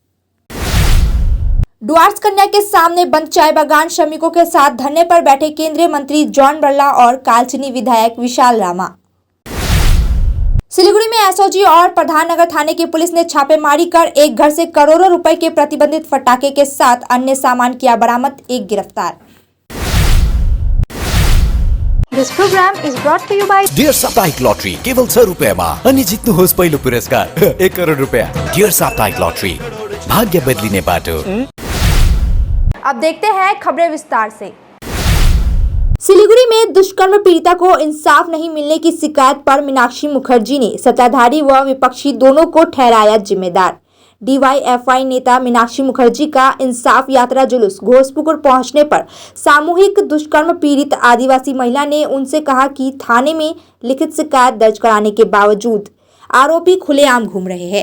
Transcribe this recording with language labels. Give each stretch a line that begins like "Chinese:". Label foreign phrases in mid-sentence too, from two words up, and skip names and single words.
Hindi: डुआर्स कन्या के सामने बंद चाय बागान श्रमिकों के साथ धरने पर बैठे केंद्रीय मंत्री जॉन बर्ला और कालचिनी विधायक विशाल रामा। सिलीगुड़ी में एसओजी और प्रधान नगर थाने की पुलिस ने छापेमारी कर एक घर से करोड़ों रुपए के प्रतिबंधित फटाके के साथ अन्य सामान किया बरामद, एक गिरफ्तार।
English: This program is brought to you by
Nepali: डियर साप्ताहिक लॉटरी केवल 6 रुपैयामा अनि जित्नुहोस् पहिलो पुरस्कार 1 करोड रुपैयाँ। डियर साप्ताहिक लॉटरी, भाग्य बदलिने बाटो।
Hindi: अब देखते हैं खबरें विस्तार से। सिलीगुड़ी में दुष्कर्म पीड़िता को इंसाफ नहीं मिलने की शिकायत पर मीनाक्षी मुखर्जी ने सत्ताधारी व विपक्षी दोनों को ठहराया जिम्मेदार। डीवाईएफआई नेता मीनाक्षी मुखर्जी का इंसाफ यात्रा जुलूस घोषपुकुर पहुंचने पर सामूहिक दुष्कर्म पीड़ित आदिवासी महिला ने उनसे कहा कि थाने में लिखित शिकायत दर्ज कराने के बावजूद आरोपी खुलेआम घूम रहे हैं।